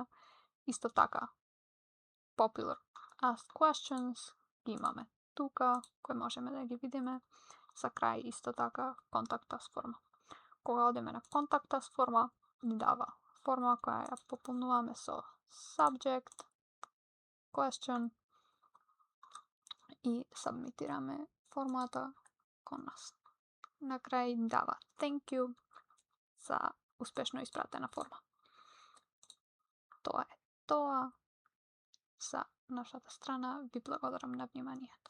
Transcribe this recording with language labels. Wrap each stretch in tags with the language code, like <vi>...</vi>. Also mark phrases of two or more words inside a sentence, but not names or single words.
<mk>Исто така,</mk> <en>Popular Asked Questions</en> <mk>ги имаме тука, кои можеме да ги видиме. За крај исто така</mk> <en>Contact Us</en> <mk>форма. Кога одиме на</mk> <en>Contact Us</en> <mk>форма, ни дава форма која ја пополнуваме со</mk> <en>subject, question</en> <mk>и сабмитираме формата кон нас. На крај дава</mk> <en>thank you</en> <mk>за успешно испратена форма. Тоа е тоа за нашата страна. Ви благодарам на вниманието.</mk>